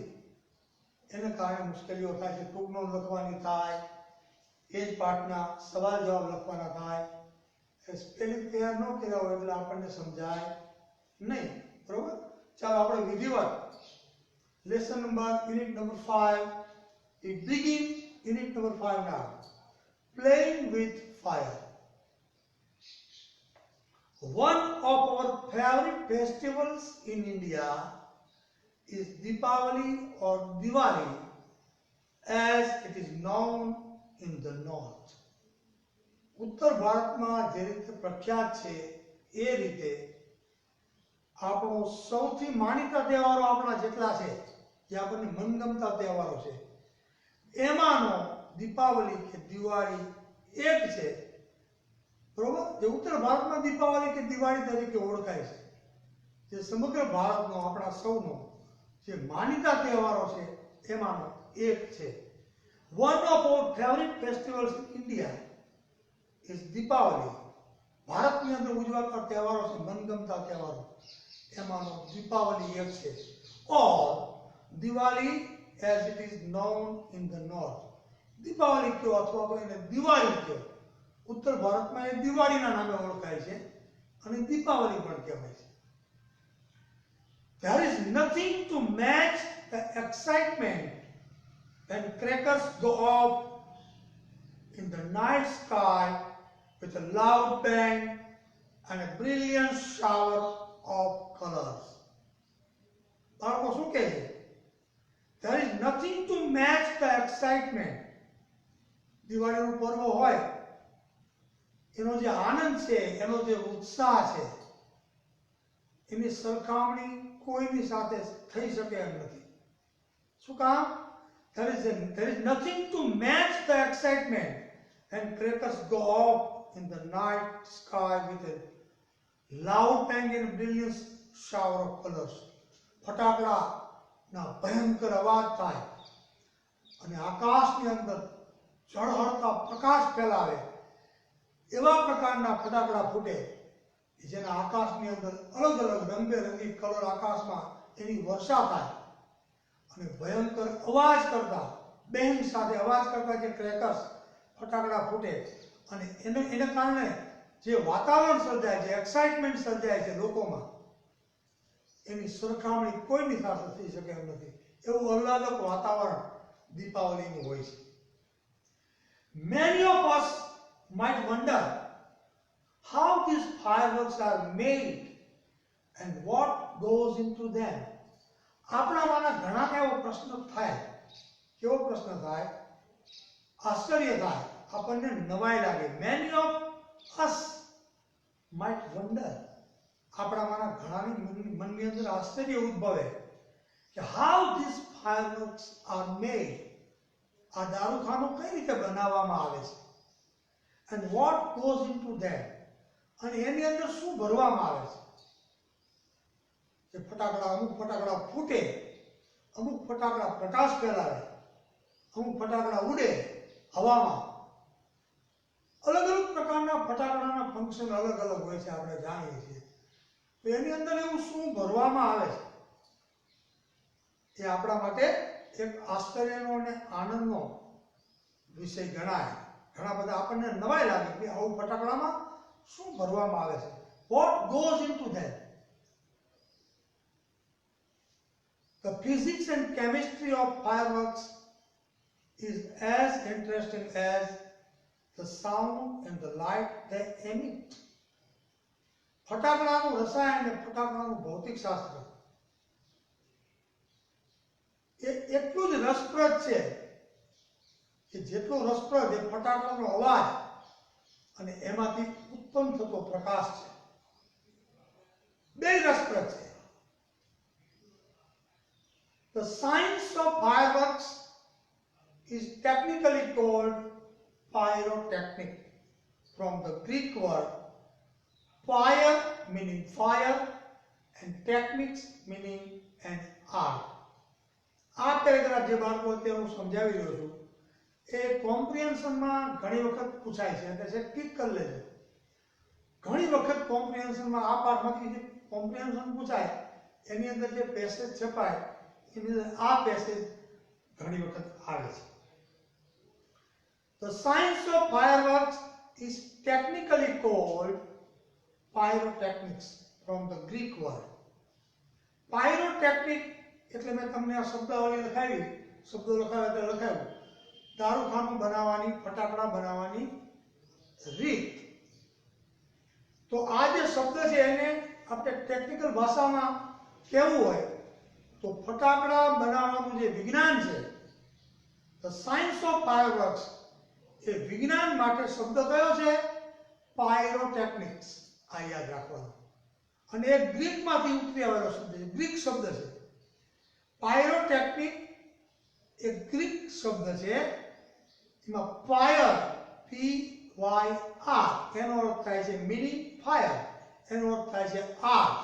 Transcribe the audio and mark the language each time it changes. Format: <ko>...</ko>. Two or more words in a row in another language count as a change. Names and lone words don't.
<gu>એને કારણે મુશ્કેલીઓ થાય છે. ટૂંકનોંધ લખવાની થાય, એ જ પાઠના સવાલ જવાબ લખવાના થાય. સ્પેલિંગ તૈયાર ન કર્યા હોય એટલે આપણને સમજાય નહીં. બરોબર? ચાલો આપણે વિધિવત</gu> <en>lesson number unit number 5. We begin unit number 5 now. Playing with fire. One of our favorite festivals in India is Deepavali or Diwali, as it is known in the north.</en> <gu>ઉત્તર ભારતમાં જે રીતે પ્રખ્યાત છે એ રીતે આપણો સૌથી માનીતા તહેવારો આપણા જેટલા છે, જે આપણને મનગમતા તહેવારો છે, એમાંનો દીપાવલી કે દિવાળી એક છે. બરોબર? જે ઉત્તર ભારતમાં દીપાવલી કે દિવાળી તરીકે ઓળખાય છે, જે સમગ્ર ભારતનો આપણા સૌનો જે માનીતા તહેવારો છે એમાંનો એક છે.</gu> <en>One of our favorite festivals in India is Deepavali.</en> <gu>ભારતની અંદર ઉજવાતા તહેવારો છે, મનગમતા તહેવારો, એમાંનો દીપાવલી એક છે.</gu> <en>Or Diwali as it is known in the north.</en> <gu>દીપાવલી કયો અથવા તો એને દિવાળી કયો. ઉત્તર ભારતમાં એ દિવાળીના નામે ઓળખાય છે અને દીપાવલી પણ કહેવાય છે.</gu> <en>There is nothing to match the excitement when crackers go off in the night sky with a loud bang and a brilliant shower of colors.</en> <gu>બાળકો શું કહે છે?</gu> <en>There is nothing to match the excitement.</en> <gu>દિવાળીનું પર્વ હોય, એનો જે આનંદ છે, એનો જે ઉત્સાહ છે, એની સરખામણી કોઈની સાથે થઈ શકે એમ નથી. શું કામ?</gu> <en>There is nothing to match the excitement when crackers go off in the night sky with a loud bang and brilliant shower of colors.</en> <gu>ફટાકડાના ભયંકર અવાજ થાય અને આકાશની અંદર ઝળહળતા પ્રકાશ ફેલાવે, એવા પ્રકારના ફટાકડા ફૂટે જેના આકાશની અંદર અલગ અલગ રંગબેરંગી કલર આકાશમાં એની વર્ષા થાય અને ભયંકર અવાજ કરતા, બેંગ સાથે અવાજ કરતા જે ક્રેકર્સ ફટાકડા ફૂટે અને એને કારણે જે વાતાવરણ સર્જાય છે, એક્સાઇટમેન્ટ સર્જાય છે લોકોમાં, એની સરખામણી કોઈની સાથે થઈ શકે એમ નથી. એવું આહલાદક વાતાવરણ દીપાવલીનું હોય છે.</gu> <en>Many of us might wonder how these fireworks are made and what goes into them.</en> <gu>આપણામાંના ઘણા એવો પ્રશ્ન થાય. કેવો પ્રશ્ન થાય? આશ્ચર્ય થાય, આપણને નવાઈ લાગે.</gu> <en>Many of us might wonder.</en> <gu>આપણામાંના ઘણાની મનની અંદર આશ્ચર્ય ઉદ્ભવે કે</gu> <en>how these fireworks are made.</en> <gu>આ દારૂખાનું કઈ રીતે બનાવવામાં આવે છે?</gu> <en>And what goes into them.</en> <gu>અને એની અંદર શું ભરવામાં આવે છે? જે ફટાકડા, અમુક ફટાકડા ફૂટે, અમુક ફટાકડા પ્રકાશ ફેલાવે, અમુક ફટાકડા ઉડે હવામાં. અલગ અલગ પ્રકારના ફટાકડાના ફંક્શન અલગ અલગ હોય છે, આપણે જાણીએ છીએ. તો એની અંદર એવું શું ભરવામાં આવે છે એ આપણા માટે એક આશ્ચર્યનો અને આનંદનો વિષય ગણાય. ઘણા બધા આપણને નવાઈ લાગે કે આવું ફટાકડામાં શું ભરવામાં આવે છે.</gu> <en>What goes into them. The physics and chemistry of fireworks is as interesting as the sound and the light they emit.</en> <gu>ફટાકડાનું રસાયણ અને ફટાકડાનું ભૌતિક શાસ્ત્ર એ એટલું જ રસપ્રદ છે કે જેટલો રસપ્રદ એ ફટાકડાનો અવાજ અને એમાંથી ઉત્પન્ન થતો પ્રકાશ છે. બે રસપ્રદ છે.</gu> <en>The science of fireworks is technically called pyrotechnic, from the Greek word fire meaning fire and techniques meaning an art.</en> <gu>આ પેરેગ્રાફ જે બાળકો અત્યારે હું સમજાવી રહ્યો છું એ કોમ્પ્રિહેન્શનમાં ઘણી વખત પૂછાય છે, એટલે છે ટીક કરી લેજો. ઘણી વખત કોમ્પ્રિહેન્શનમાં આ પાઠમાંથી જે કોમ્પ્રિહેન્શન પૂછાય એની અંદર જે પેસેજ છપાય એની અંદર આ પેસેજ ઘણી વખત આવે છે.</gu> <en>The science of fireworks is technically called pyrotechnics, from the Greek word.</en> <gu>Pyrotechnic એટલે મેં તમને આ શબ્દાવલી લખાવી, શબ્દો લખાવ્યા એટલે લખાવ્યું દારૂખાનું બનાવવાની, ફટાકડા બનાવવાની રીત. તો આ જે શબ્દ છે એને આપણે ટેકનિકલ ભાષામાં કહેવું હોય તો ફટાકડા બનાવવાનું જે વિજ્ઞાન છે,</gu> <en>the science of fireworks,</en> <gu>એ વિજ્ઞાન માટે શબ્દ કયો છે? પાયરોટેકનિક્સ. આ યાદ રાખવાનું. અને એ ગ્રીકમાંથી ઉતરી આવેલો શબ્દ છે, ગ્રીક શબ્દ છે. પાયરોટેકનિક એ ગ્રીક શબ્દ છે. એમાં ફાયર, PYR, એનો અર્થ થાય છે</gu> <en>meaning fire,</en> <gu>એનો અર્થ થાય છે આર્ટ.</gu>